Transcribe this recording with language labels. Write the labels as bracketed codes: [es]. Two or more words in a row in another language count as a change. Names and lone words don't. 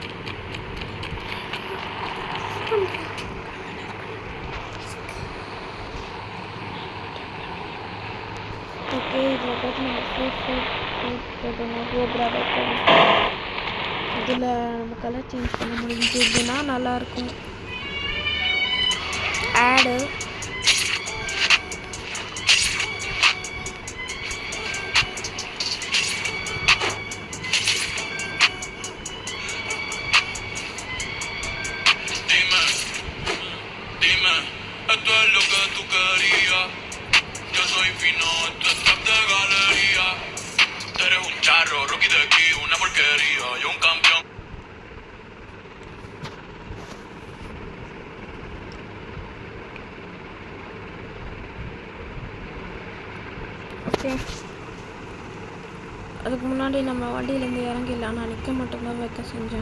[ta] ஓகே, இதில் போட்டு நம்ம போட்டோம்னா கோப்ரா பைக் இதில் நம்ம [en] color change [ta] பண்ண முடிஞ்சதுன்னா நல்லாயிருக்கும். ஆடு [es] esto es lo que tú querías. Yo soy fino, esto es top de galería. Tú eres un charro, Rocky de aquí, una porquería. Yo un campeón. [ta] ஓகே, அதுக்கு முன்னாடி நம்ம வண்டியிலேருந்து இறங்கிடலாம். நான் நிற்க மட்டும்தான் வைக்க செஞ்சேன்.